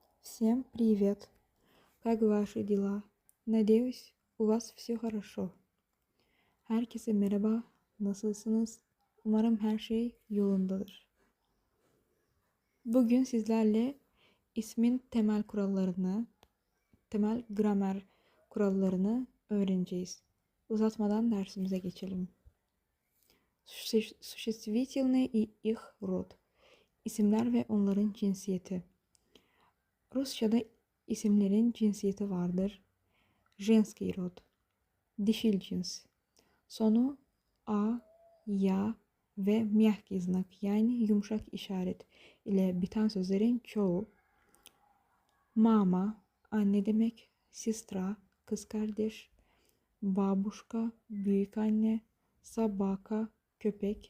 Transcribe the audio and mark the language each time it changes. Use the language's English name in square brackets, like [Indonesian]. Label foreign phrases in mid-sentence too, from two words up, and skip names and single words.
[Russian] Всем привет! Как ваши дела? Надеюсь, у вас все хорошо. [Turkish] Herkese merhaba. Nasılsınız? Umarım her şey yolundadır. Bugün sizlerle ismin temel gramer kurallarını öğreneceğiz. Uzatmadan dersimize geçelim. [Russian] Существительные и их род. [Turkish] İsimler ve onların cinsiyeti. Rusça'da isimlerin cinsiyeti vardır. [Russian] Женский род, [Turkish] dişil cins. Sonu a, ya ve [Russian] мягкий знак [Turkish] yani yumuşak işaret ile biten sözlerin çoğu. Mama, anne demek. Sistra, kız kardeş. Babuşka, büyük anne. Sabaka, köpek.